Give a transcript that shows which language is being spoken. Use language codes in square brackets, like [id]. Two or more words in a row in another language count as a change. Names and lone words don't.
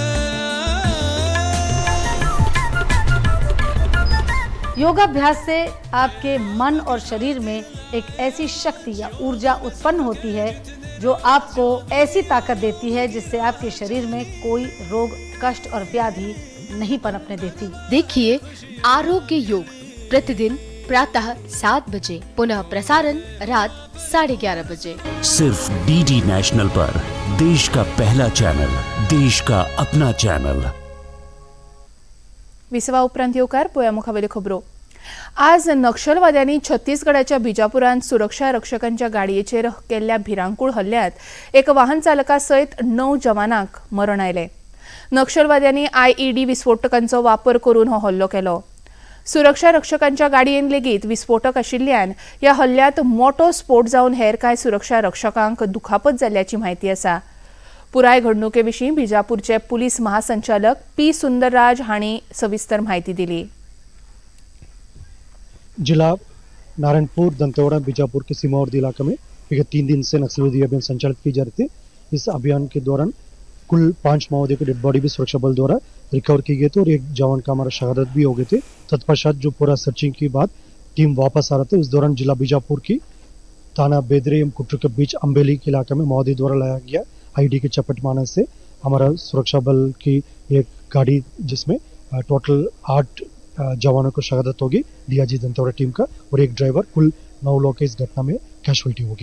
[hi] योगाभ्यास से आपके मन और शरीर में एक ऐसी शक्ति या ऊर्जा उत्पन्न होती है जो आपको ऐसी ताकत देती है जिससे आपके शरीर में कोई रोग, कष्ट और व्याधि नहीं पनपने देती। देखिए आरोग्य योग प्रतिदिन प्रातः 7 बजे, पुनः प्रसारण रात 11:30 बजे, सिर्फ डीडी नेशनल पर। देश का पहला चैनल, देश का अपना चैनल। [kok] विसवा उपरांत येवकार पळया मुखावेल्यो खबरो। आज नक्षलवाद्यांनी छत्तीसगडाच्या बिजापुरांत सुरक्षा रक्षकांच्या गाडयेचेर केल्ल्या भिरांकूळ हल्ल्यांत एक वाहन चालका सयत 9 जवानांक मरण आयले। नक्षलवाद्यांनी IED विस्फोटकांचो वापर करून हो हल्लो केलो। सुरक्षा रक्षकांच्या गाडयेन लेगीत विस्फोटक आशिल्ल्यान ह्या हल्ल्यांत मोठो स्फोट जावन हेर कांय सुरक्षा रक्षकांक दुखापत जाल्ल्याची माहिती आसा। पुराय घडणुके विशीं बिजापूरचे पुलीस महासंचालक P. सुंदरराज हांणी सविस्तर माहिती दिली। [hi] जिला नारायणपुर, दंतेवाड़ा, बीजापुर के सीमावर्ती इलाके में विगत 3 दिन से नक्सलवादी अभियान संचालित की जा रही थी। इस अभियान के दौरान कुल 5 माओवादियों की [en] dead body [hi] भी सुरक्षा बल द्वारा रिकवर की गई थी और एक जवान का हमारा शहादत भी हो गए थे। तत्पश्चात जो पूरा सर्चिंग के बाद टीम वापस आ रहे थे, इस दौरान जिला बीजापुर की थाना बेदरे एवं कुट्टू के बीच अम्बेली के इलाके में माओवादी द्वारा लाया गया IED के चपेट मारने से हमारा सुरक्षा बल की एक गाड़ी जिसमें टोटल 8 जवानों को शहादत होगी DIG दंतेवाड़ा टीम का और एक ड्राइवर, कुल 9 लोग के इस घटना में कैजुअल्टी होगी।